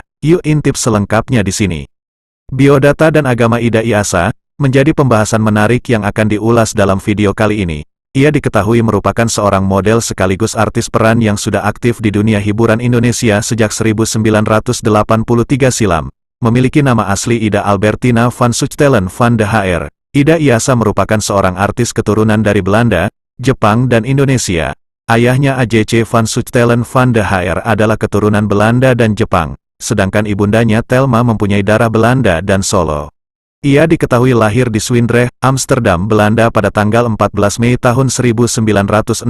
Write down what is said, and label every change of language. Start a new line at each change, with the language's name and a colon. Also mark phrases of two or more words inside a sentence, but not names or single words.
Indonesian: Yuk intip selengkapnya di sini. Biodata dan agama Ida Iyasa menjadi pembahasan menarik yang akan diulas dalam video kali ini. Ia diketahui merupakan seorang model sekaligus artis peran yang sudah aktif di dunia hiburan Indonesia sejak 1983 silam. Memiliki nama asli Ida Albertina van Zuchtelen van de Haar. Ida Iyasa merupakan seorang artis keturunan dari Belanda, Jepang dan Indonesia. Ayahnya AJC van Zuchtelen van de Haar adalah keturunan Belanda dan Jepang, sedangkan ibundanya Thelma mempunyai darah Belanda dan Solo. Ia diketahui lahir di Zwijndrecht, Amsterdam, Belanda pada tanggal 14 Mei tahun 1963.